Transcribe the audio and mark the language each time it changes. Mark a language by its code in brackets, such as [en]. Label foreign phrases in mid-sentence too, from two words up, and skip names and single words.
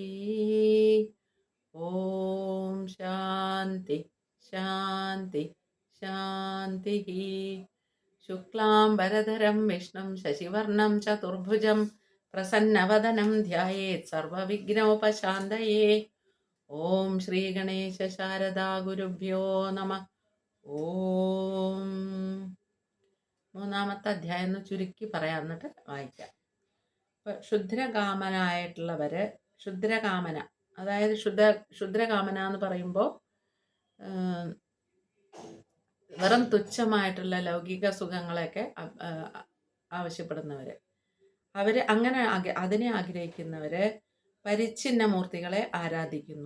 [sa] ॐ शान्ति शान्ति शान्तिः। शुक्लाम्बरधरं विष्णुं शशिवर्णं चतुर्भुजं प्रसन्नवदनं ध्यायेत् सर्वविघ्नोपशान्तये। ഓം ശ്രീ ഗണേശ ശാരദാ ഗുരുഭ്യോ നമ. ഓം. [ml] 3-ാമത്തെ അധ്യായം എന്ന് ചുരുക്കി പറയാം, എന്നിട്ട് വായിക്കാം. ഇപ്പം ക്ഷുദ്രകാമന, അതായത് ക്ഷുദ്രകാമന എന്ന് പറയുമ്പോൾ വെറും തുച്ഛമായിട്ടുള്ള ലൗകിക സുഖങ്ങളെയൊക്കെ ആവശ്യപ്പെടുന്നവര്, അങ്ങനെ അതിനെ ആഗ്രഹിക്കുന്നവര് പരിച്ഛിന്ന മൂർത്തികളെ ആരാധിക്കുന്നു.